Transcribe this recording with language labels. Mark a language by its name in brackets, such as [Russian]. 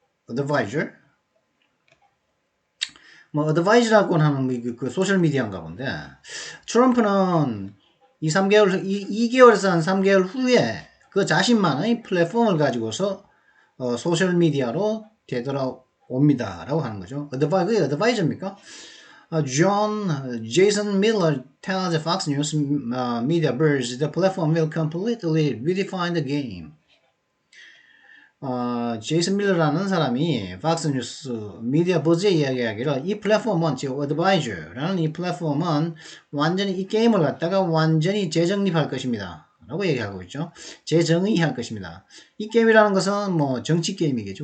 [Korean] advisor 어드바이즈라고 하는 그 소셜미디어인가 본데, 트럼프는 2개월에서 한 3개월 후에 그 자신만의 플랫폼을 가지고서 소셜미디어로 되돌아옵니다. 라고 하는 거죠. 그게 어드바이저입니까? [English] Jason Miller tells Fox News media birds the platform will completely redefine the game. [Korean] 제이슨 밀러라는 사람이 팍스뉴스 미디어 버즈에 이야기하기를 이 플랫폼은 지금 어드바이저라는 이 플랫폼은 완전히 이 게임을 갖다가 완전히 재정립할 것입니다. 라고 얘기하고 있죠. 재정의할 것입니다. 이 게임이라는 것은 정치 게임이겠죠.